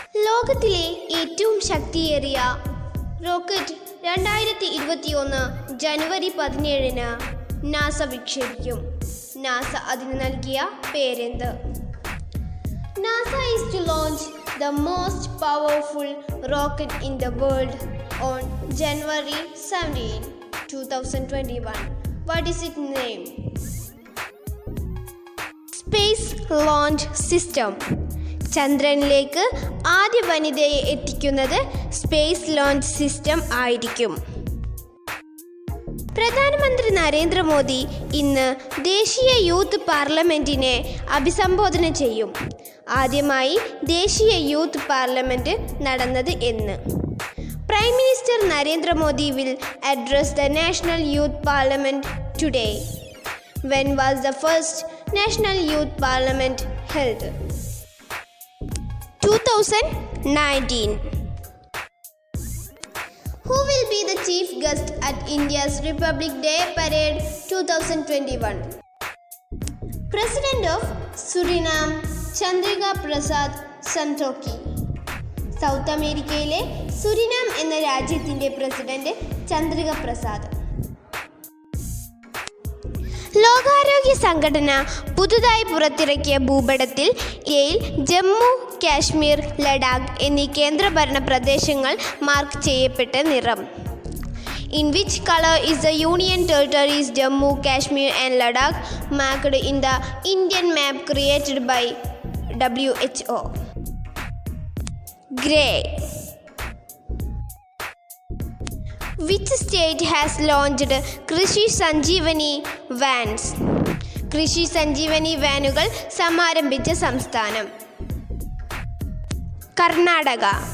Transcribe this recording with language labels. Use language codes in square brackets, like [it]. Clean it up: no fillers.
[ml] ലോകത്തിലെ ഏറ്റവും ശക്തിയേറിയ റോക്കറ്റ് 2021 ജനുവരി 17 നാസ വിക്ഷേപിക്കും. നാസ അതിന് നൽകിയ പേരെന്ത്? [en] NASA is to launch the most powerful rocket in the world on January 17, 2021. What is its name? Space Launch System. [ml] ചന്ദ്രനിലേക്ക് ആദ്യ വനിതയെ എത്തിക്കുന്നത് സ്പേസ് ലോഞ്ച് സിസ്റ്റം ആയിരിക്കും. പ്രധാനമന്ത്രി നരേന്ദ്രമോദി ഇന്ന് ദേശീയ യൂത്ത് പാർലമെന്റിനെ അഭിസംബോധന ചെയ്യും. ആദ്യമായി ദേശീയ യൂത്ത് പാർലമെന്റ് നടന്നത് എന്ന്? [en] Prime minister Narendra Modi will address the national youth parliament today. When was the first national youth parliament held? 2019. Who will be the chief guest at India's Republic Day Parade 2021? President of Suriname, Chandrika Prasad Santokhi. [ml] South അമേരിക്കയിലെ Suriname എന്ന രാജ്യത്തിൻ്റെ president Chandrika Prasad. ലോകാരോഗ്യ സംഘടന പുതുതായി പുറത്തിറക്കിയ ഭൂപടത്തിൽ ജമ്മു, കാശ്മീർ, ലഡാക്ക് എന്നീ കേന്ദ്രഭരണ പ്രദേശങ്ങൾ മാർക്ക് ചെയ്യപ്പെട്ട നിറം? [en] In which color is the Union Territories Jammu, Kashmir and Ladakh marked in the Indian map created by WHO? Grey. Which state has launched Krishi Sanjeevani vans? [ml] കൃഷി സഞ്ജീവനി വാനുകൾ സമാരംഭിച്ച സംസ്ഥാനം? കർണാടക.